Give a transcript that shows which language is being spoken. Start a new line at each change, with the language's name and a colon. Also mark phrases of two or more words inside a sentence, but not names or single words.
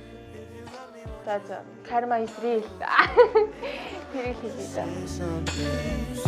Mongolian: За.
English: Karma is real.
Mongolian: Тэр их хэлээ.